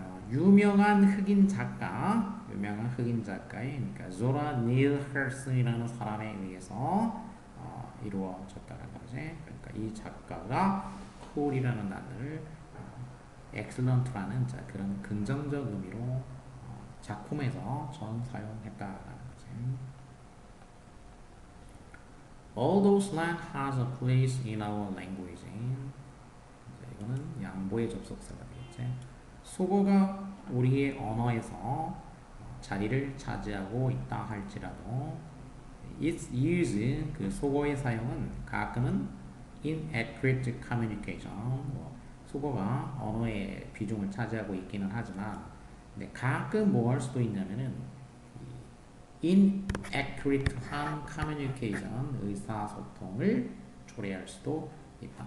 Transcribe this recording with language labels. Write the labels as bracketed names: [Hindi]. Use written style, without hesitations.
[Korean] 유명한 흑인 작가의 그러니까 조라 닐 헐슨이라는 사람에 의해서 이루어졌다는 거지. 그러니까 이 작가가 cool이라는 단어를 excellent라는 그런 긍정적 의미로 작품에서 처음 사용했다라는 거지. [English] Although slang has a place in our language, [Korean] 이거는 양보의 접속사가 되겠지. 속어가 우리의 언어에서 자리를 차지하고 있다 할지라도 [English] its use, [Korean] 그 속어의 사용은 가끔은 [English] inaccurate communication, [Korean] 속어가 언어의 비중을 차지하고 있기는 하지만 근데 가끔 뭐 할 수도 있냐면은 inaccurate한 communication, 의사소통을 초래할 수도 있다.